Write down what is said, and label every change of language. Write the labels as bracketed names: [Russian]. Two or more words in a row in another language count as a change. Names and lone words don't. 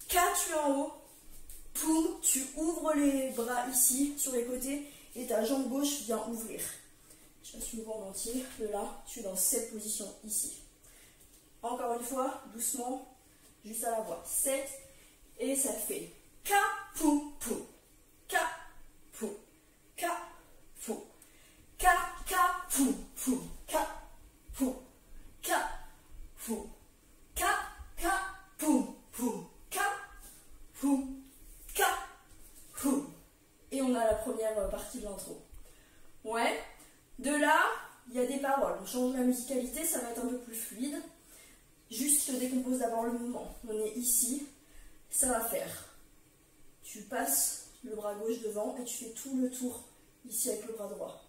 [French] tu es en haut, poum, tu ouvres les bras ici, sur les côtés, et ta jambe gauche vient ouvrir. Je passe le vent en entier, de là, tu es dans cette position ici. Encore une fois, doucement, juste à la voix. 7, et ça fait ka, pou, pou, ka, pou, ka, pou, ka, pou, pou, ka, pou, ka, pou, ka, pou, pou, ka, pou, ka, pou. Et on a la première partie de l'intro. Ouais. De là, il y a des paroles. On change la musicalité, ça va être un peu plus fluide. Juste, je décompose d'abord le mouvement. On est ici. Ça va faire. Tu passes le bras gauche devant et tu fais tout le tour ici avec le bras droit.